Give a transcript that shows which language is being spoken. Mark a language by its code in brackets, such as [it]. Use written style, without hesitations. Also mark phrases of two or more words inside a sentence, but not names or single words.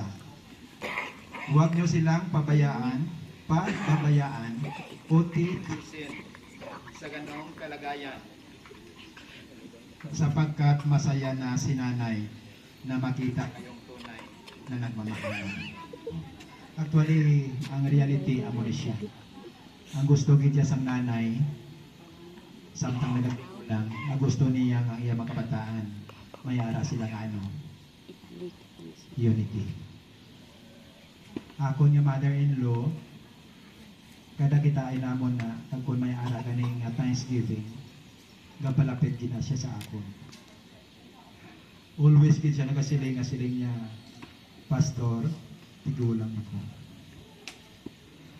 [tl] Huwag niyo silang pabayaan, o titisin sa ganong kalagayan. Sapagkat masaya na si nanay na makita kayong tunay na nagmamahal. Actually, ang reality, [hil] amo ni siya. Ang gusto gid sang nanay, samtang nagtigulang, ang gusto niya ang iya mga kabataan, mayara sila nga unity. Ako niya mother-in-law, kada kita ay namon na, kung may ara ganing Thanksgiving, gapalapit gina siya sa akon. Always gid siya nagasiling nga siling niya, Pastor, tigulang ako.